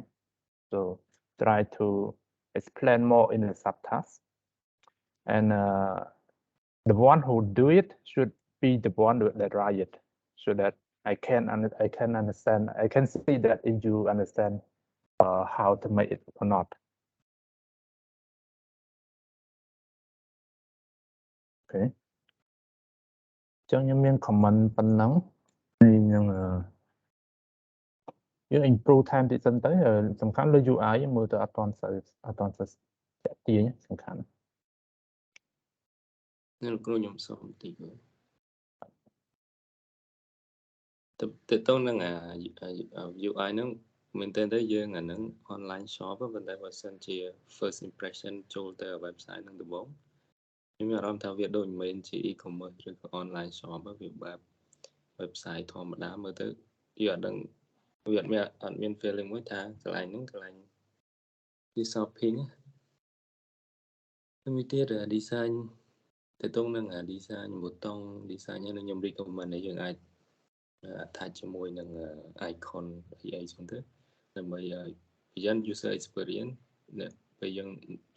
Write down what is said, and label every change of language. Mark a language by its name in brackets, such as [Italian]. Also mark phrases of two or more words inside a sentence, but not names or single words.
[English] So try to explain more in the subtask. And the one who do it should be the one that write it, so that I can understand, I can see that if you understand how to make it or not. Okay. [Khmer] ចឹងខ្ញុំមាន comment ប៉ុណ្ណឹងខ្ញុំយើង [English] improve time [Khmer] តិចសិនទៅសំខាន់លើ UI មើលទៅអត់ទាន់សូវតាក់ទាញសំខាន់ នៅគ្រូខ្ញុំសូមបន្តិចទៅទៅនឹងUI ហ្នឹងមែនតើទៅយើងអាហ្នឹង [English] online shop [Khmer] ប៉ុន្តែបើសិនជា [English] first impression [Khmer] ចូលទៅ website ហ្នឹងដំបូងខ្ញុំមានអារម្មណ៍ថាវាដូចមិនមែនជា e-commerce ឬក៏ [English] online shop [Khmer] វាបែប website ធម្មតាមើលទៅយើងអត់ដឹងវាអត់មាន feeling មួយថាកន្លែងហ្នឹងកន្លែងជា shopping មួយទៀត design ទៅតងនឹង design ប៊ូតុង design ហ្នឹងខ្ញុំ recommend ឲ្យយើងអាច attach ជាមួយនឹង icon អីចឹងទៅដើម្បីប្រយ័ត្ន [English] user experience [Khmer] ពេលយើងចូល